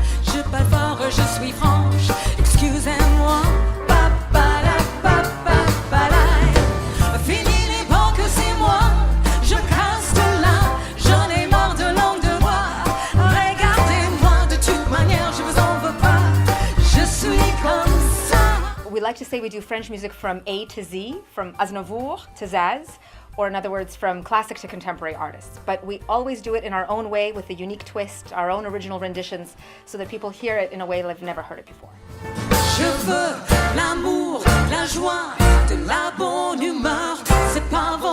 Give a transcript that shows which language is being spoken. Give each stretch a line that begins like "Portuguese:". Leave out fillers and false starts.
French: Je parle fort, je suis franche, excusez-moi. Papala, papapala. Fini les banques, c'est moi, je casse de là. J'en ai marre de langue de bois. Regardez-moi, de toute manière, je vous en veux pas. Je suis comme ça.
English: We like to say we do French music from A to Z, from Aznavour to Zaz, or in other words, from classic to contemporary artists. But we always do it in our own way with a unique twist, our own original renditions, so that people hear it in a way they've never heard it before.
French: Je veux l'amour, la joie, de la bonne humeur. C'est pas